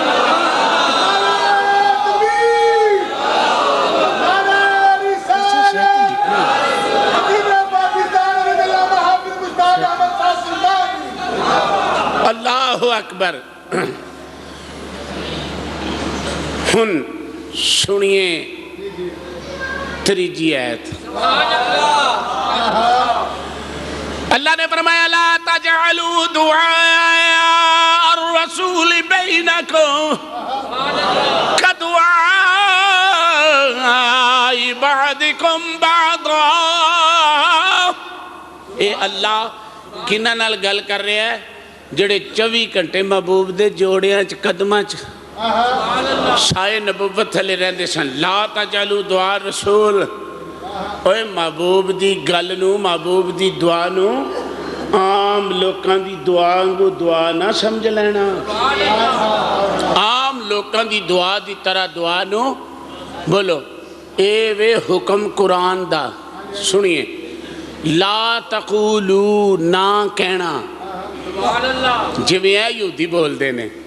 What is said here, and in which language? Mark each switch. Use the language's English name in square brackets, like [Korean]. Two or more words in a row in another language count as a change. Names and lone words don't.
[Arabic] اللہ اکبر۔ [Punjabi] ہن سنیے تریجی آیت، اللہ نے فرمایا [Arabic] لا تجعلوا دعاء الرسول بینکم کدعاء بعضکم بعضا، [Punjabi] اے اللہ کنہ نال گل کر رہے ہیں جڑے 24 گھنٹے محبوب دے جوڑیاں چ قدماں چ سائے نبوت تھلے رہندے سن، [Arabic] لا تجعلوا دعاء رسول، [Punjabi] اوے محبوب دی گل نو محبوب دی دعا نو عام لوکاں دی دعا کو دعا نہ سمجھ لینا، عام لوکاں دی دعا دی طرح دعا نو بولو، اے وے حکم قرآن دا، سنیے [Arabic] لا تقولو [Punjabi] نہ کہنا، جویں ہے یہودی بول دینے،